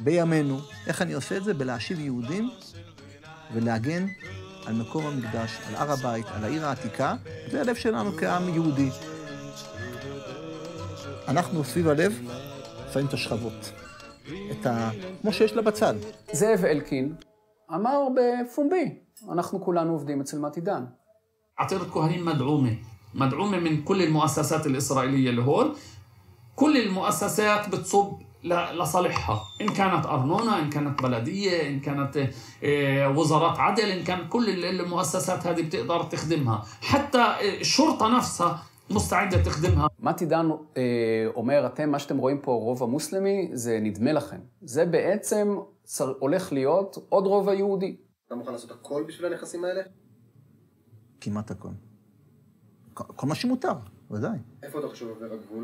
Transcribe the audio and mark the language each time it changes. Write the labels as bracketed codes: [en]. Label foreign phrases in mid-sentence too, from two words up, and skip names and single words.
[he] בימינו, איך אני עושה את זה? בלהשיב יהודים ולהגן על מקום המקדש, על הר הבית, על העיר העתיקה. זה הלב שלנו כעם יהודי. אנחנו סביב הלב שמים את השכבות, כמו שיש לה בצד. זאב אלקין אמר בפומבי, אנחנו כולנו עובדים אצל מתי דן. [ar] عطيرة كهرين مدعومة من كل المؤسسات الإسرائيلية اللي هون. كل المؤسسات بتصب لصالحها، إن كانت أرنونة، إن كانت بلدية، إن كانت وزارات عدل، إن كانت كل المؤسسات هذه بتقدر تخدمها، حتى الشرطة نفسها مستعدة تخدمها. [he] מתי דן אומר, מה שאתם רואים פה רוב המוסלמי, זה נדמה לכם. זה בעצם הולך להיות עוד רוב היהודי. אתה מוכן לעשות הכל בשביל הנכסים האלה? כמעט הכל. כל מה שמותר, ודאי. איפה אתה חושב עובר הגבול?